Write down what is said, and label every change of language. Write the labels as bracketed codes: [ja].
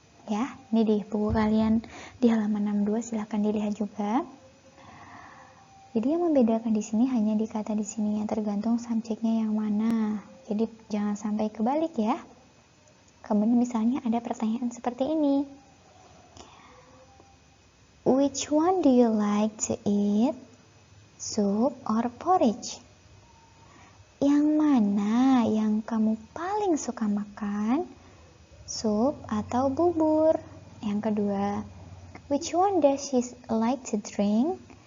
[id] Ya, ini di buku kalian di halaman 62, silahkan dilihat juga. Jadi yang membedakan di sini hanya di kata di sini, yang tergantung subjeknya yang mana. Jadi jangan sampai kebalik ya. Kemudian misalnya ada pertanyaan seperti ini. [en] Which one do you like to eat? Soup or porridge? [id] Yang mana yang kamu paling suka makan? Sup atau bubur? Yang kedua, [en] which one does she like to drink?